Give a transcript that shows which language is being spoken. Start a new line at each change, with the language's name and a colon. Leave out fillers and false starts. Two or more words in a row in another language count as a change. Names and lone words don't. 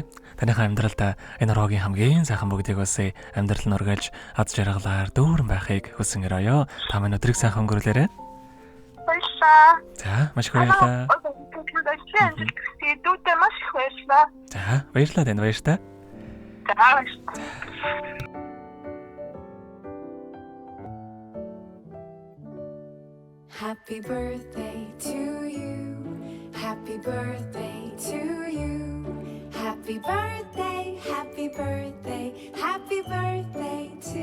Mongolian: Таныхаа амьдралд энэ роогийн хамгийн сайхан бүгдийг бас амьдрал нь ургаж аз жаргалаар дүүрэн байхыг хүсэн өрөөё. Та минь өдрийг сайхан өнгөрүүлээрэй. Баярлалаа. За маш их баярлалаа. Дүүдээ маш их баярлалаа. За баярлалаа тань баяртай. За баярлалаа.
English: Happy birthday to you. Happy birthday to you. Happy birthday, happy birthday, happy birthday